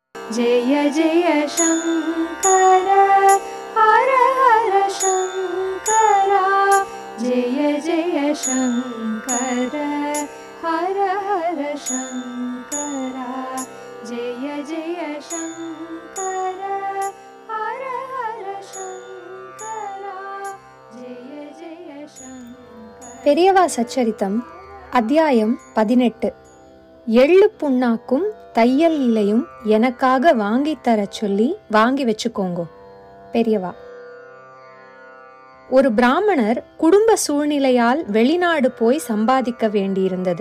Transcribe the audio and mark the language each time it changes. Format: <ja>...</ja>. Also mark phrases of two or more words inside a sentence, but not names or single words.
<sa>जय जय शंकर हर हर शंकरा जय जय शंकर हर हर शंकरा जय जय शंकर हर हर शंकरा जय जय शंकर.</sa> <ta>பெரியவா சச்சரித்தம் அத்தியாயம் 18. எள்ளு புண்ணாக்கும் தையல் இலையும் எனக்காக வாங்கி தர சொல்லி வாங்கி வச்சுக்கோங்க. பெரியவா. ஒரு பிராமணர் குடும்ப சூழ்நிலையால் வெளிநாடு போய் சம்பாதிக்க வேண்டியிருந்தது.</ta>